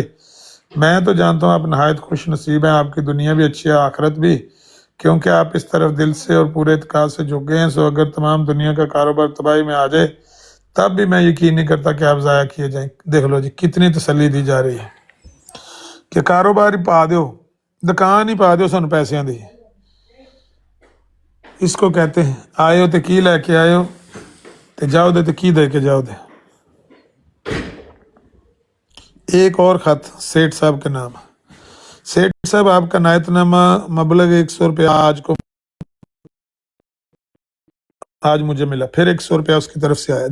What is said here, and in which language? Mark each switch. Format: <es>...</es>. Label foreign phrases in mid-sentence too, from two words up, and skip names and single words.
<ur>میں تو جانتا ہوں آپ نہایت خوش نصیب ہیں. آپ کی دنیا بھی اچھی ہے، آخرت بھی، کیونکہ آپ اس طرف دل سے اور پورے اعتقاد سے جھک گئے ہیں. سو اگر تمام دنیا کا کاروبار تباہی میں آ جائے تب بھی میں یقین نہیں کرتا کہ آپ ضائع کیے جائیں. دیکھ لو جی کتنی تسلی دی جا رہی ہے</ur> <pa>کہ کاروبار ہی پا دیو، دکان ہی پا دیو، سن پیسیاں دی.</pa> <ur>اس کو کہتے ہیں</ur> <pa>آئے ہو تے کی لے کے آئے ہو تے جاؤ دے تے کی دے کے جاؤ دے.</pa> <ur>ایک اور خط سیٹھ صاحب کے نام. سیٹھ صاحب آپ کا نایت نامہ مبلغ 100 روپیہ آج مجھے ملا، پھر 100 روپیہ اس کی طرف سے آیا.</ur>